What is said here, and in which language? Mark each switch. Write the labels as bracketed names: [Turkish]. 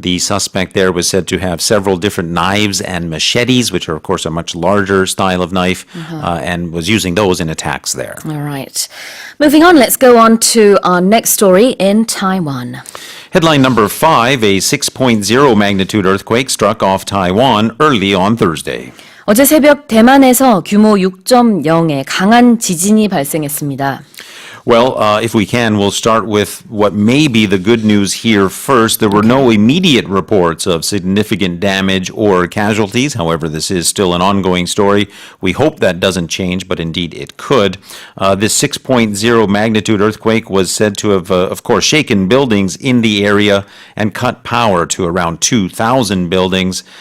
[English] The suspect there was said to have several different knives and machetes, which are, of course, a much larger style of knife, and was using those in attacks there. All right. Moving on, let's go on to our next story in Taiwan. Headline number 5, a 6.0 magnitude earthquake struck off Taiwan early on Thursday. [Korean] 어제 새벽 대만에서 규모 6.0의 강한 지진이 발생했습니다. [English] Well, if we can, we'll start with what may be the good news here first. There were no immediate reports of significant damage or casualties. However, this is still an ongoing story. We hope that doesn't change, but indeed it could. This 6.0 magnitude earthquake was said to have, of course, shaken buildings in the area and cut power to around 2,000 buildings.